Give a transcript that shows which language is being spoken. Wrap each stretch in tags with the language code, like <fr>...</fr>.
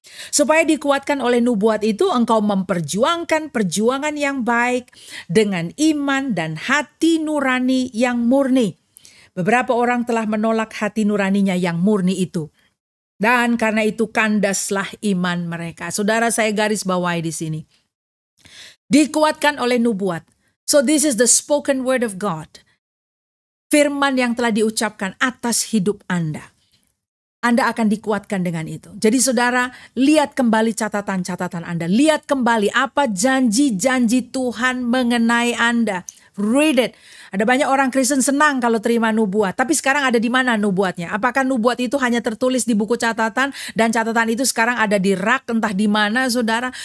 <id>Supaya dikuatkan oleh nubuat itu, engkau memperjuangkan perjuangan yang baik dengan iman dan hati nurani yang murni. Beberapa orang telah menolak hati nuraninya yang murni itu. Dan karena itu kandaslah iman mereka. Saudara, saya garis bawahi di sini. Dikuatkan oleh nubuat.</id> <en>So this is the spoken word of God.</en> <id>Firman yang telah diucapkan atas hidup Anda. Anda akan dikuatkan dengan itu. Jadi saudara, lihat kembali catatan-catatan Anda. Lihat kembali apa janji-janji Tuhan mengenai Anda.</id> <en>Read it.</en> <id>Ada banyak orang Kristen senang kalau terima nubuat. Tapi sekarang ada di mana nubuatnya? Apakah nubuat itu hanya tertulis di buku catatan dan catatan itu sekarang ada di rak entah di mana saudara?</id>